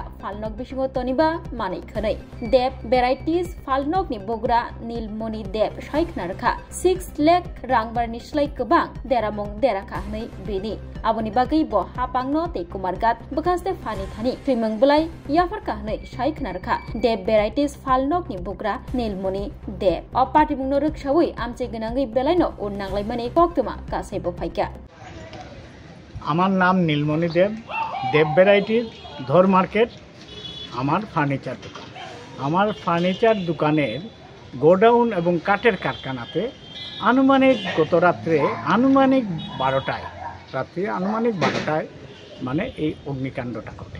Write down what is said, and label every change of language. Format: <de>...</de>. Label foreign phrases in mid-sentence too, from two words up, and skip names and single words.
<brx>फालनक बिसिङो तनिबा मानै खनै देब भेराइटिज फालनकनि बग्रा नीलमणि देब साइखनारखा 6 लाख रांबारनि स्लाइ गोबां देरामुं देराखा हनै बेनि आबनि बागै ब हापांनो ते कुमारगात बखास्ते फानि थानि थैमों बलाय याफारका हनै साइखनारखा देब भेराइटिज फालनकनि बग्रा नीलमणि देब अ पाटिमुंनो रक्षावै आमचे गनांगै बेलायनो उननांलाय माने कक्तमा गासैबो फाइका</brx> <bn>আমার নাম নীলমণি দেব ভ্যারাইটির ধর মার্কেট আমার ফার্নিচার দোকান। আমার ফার্নিচার দোকানের গোডাউন এবং কাঠের কারখানাতে আনুমানিক গত রাত্রে আনুমানিক 12টায় মানে এই অগ্নিকাণ্ডটা ঘটে।</bn>